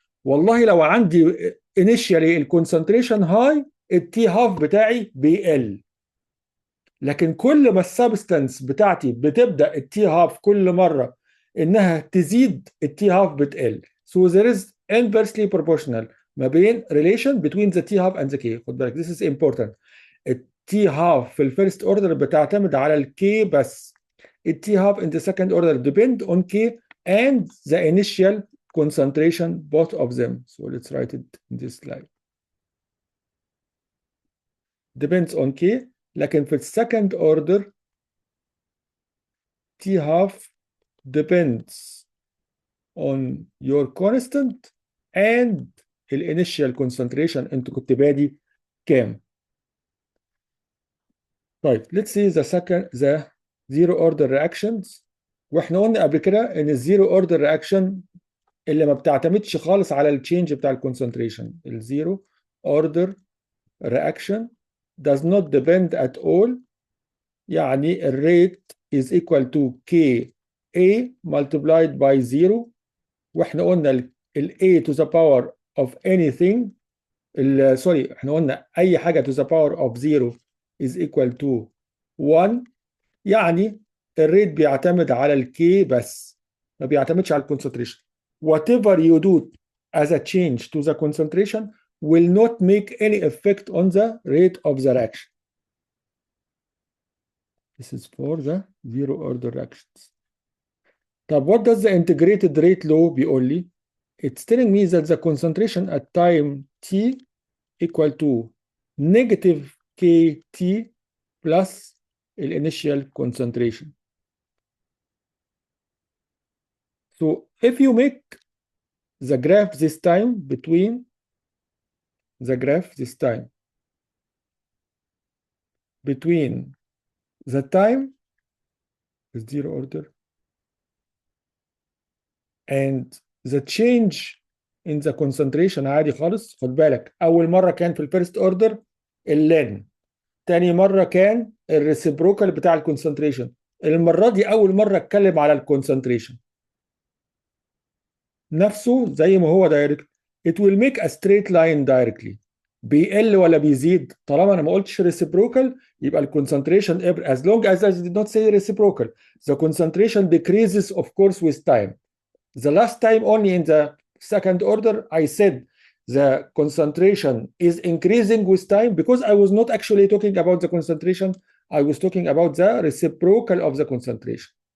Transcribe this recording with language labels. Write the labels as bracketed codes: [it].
[ar] والله لو عندي انيشيالي الكونسنتريشن هاي، التي هاف بتاعي بيقل. لكن كل ما السبستانس بتاعتي بتبدا التي هاف كل مره انها تزيد، التي هاف بتقل. [en] So there is inversely proportional [ar] ما بين [en] relation between the T half and the K. [ar] خد بالك [en] this is important. [ar] التي هاف في الفيرست اوردر بتعتمد على الكي بس. [en] التي half in the second order depend on K and the initial concentration both of them. So let's write it in this slide. Depends on K. [ar] لكن في [en] السكند order T half depends on your constant and الانيشال concentration [ar] انت كنت بادي كام. [en] طيب let's see the zero order reactions. [ar] واحنا قلنا قبل كده ان [en] الزيرو order reaction [ar] اللي ما بتعتمدش خالص على التشينج بتاع الكونسنتريشن. [en] الزيرو order reaction does not depend at all. [ar] يعني [en] الريت is equal to KA multiplied by 0. [ar] واحنا قلنا [en] ال A to the power of anything sorry [ar] احنا قلنا اي حاجه [en] to the power of 0 is equal to 1. [ar] يعني الريت بيعتمد على الكي بس، ما بيعتمدش على الكونسنتريشن. [en] whatever you do as a change to the concentration will not make any effect on the rate of the reaction. This is for the zero order reactions. طب what does the integrated rate law [ar] بيقول لي؟ [en] It's telling me that the concentration at time t equal to negative kT plus the initial concentration. So if you make the graph this time between the time zero order and the change in the concentration [ar] عادي خالص. خد بالك أول مرة كان في الفيرست اوردر اللن، تاني مرة كان الريسيبروكال بتاع الكونسنتريشن، المرة دي أول مرة اتكلم على الكونسنتريشن نفسه زي ما هو دايركت. [en] It will make a straight line directly. [ar] بيقل ولا بيزيد؟ طالما انا ما قلتش [en] reciprocal [ar] يبقى [en] الكونسنتريشن as long as I did not say reciprocal the concentration decreases of course with time. The last time only in the second order I said the concentration is increasing with time because I was not actually talking about the concentration, I was talking about the reciprocal of the concentration.